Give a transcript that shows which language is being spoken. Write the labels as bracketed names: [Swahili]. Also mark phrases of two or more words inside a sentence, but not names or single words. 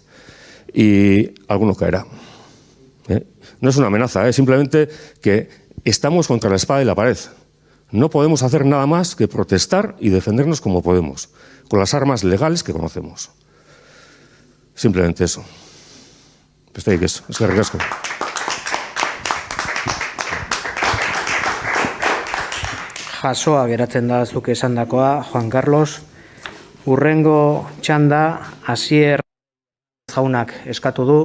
[Spanish] Y alguno caerá. No es una amenaza, es simplemente que estamos contra la espada y la pared. No podemos hacer nada más que protestar y defendernos como podemos, con las armas legales que conocemos. Simplemente eso. [Basque] Besterik ez, eskerrik asko. Jasoa geratzen da zuk esandakoa, Juan Carlos. Hurrengo txanda, Asier jaunak eskatu du.